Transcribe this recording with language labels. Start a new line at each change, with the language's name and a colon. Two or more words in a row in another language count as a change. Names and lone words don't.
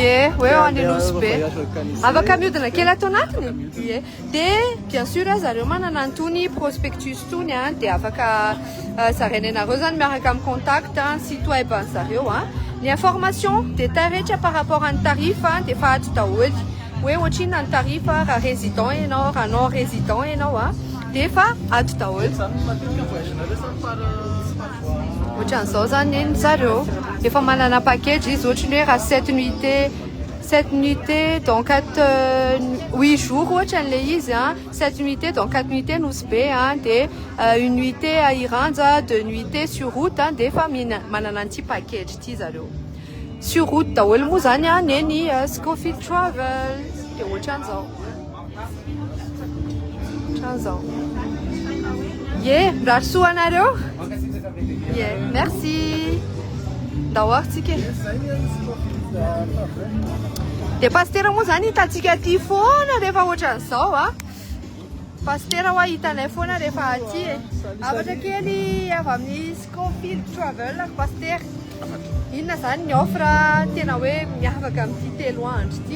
Malagasy: ie hoe ho any Nosy be afaka miodina kely ato anatiny ie dia
French: bien sûr
Malagasy: zareo manana antony prospectus tony dia afaka zarainy anareo zany miaraka amin'ny
French: contact site web
Malagasy: an'zareo ny
French: information détail
Malagasy: rehetra
French: par rapport
Malagasy: amin'ny tarif dia efa ato daholo hoe ohatrina ny tarif raha résident ianao raha
French: non résident
Malagasy: ianao dia efa ato daholo ohatran'izao zany eny zareo efa manana package izy ohatrany hoe raha
French: 7 nuitées dans 8 jours
Malagasy: ohatran'le izy
French: 7 nuitées dans 4 nuitées
Malagasy: Nosy be dia
French: une nuitée à Iranja 2 nuitées sur route
Malagasy: dia efa manana an'ity package ty zareo
French: sur route
Malagasy: daholo moa zany neny Scofield Travel dia ohatran'izao ie rahasoa anareo ie merci ndahoaritsika dia pastera moa zany hitantsika aty foana rehefa ohatran'izao pastera hoa hitanay foana rehefa aty afatra kely avy amin'ny Scofield Travel pastera inona zany ny offre tena hoe miavaka amin'ity 3 andro ty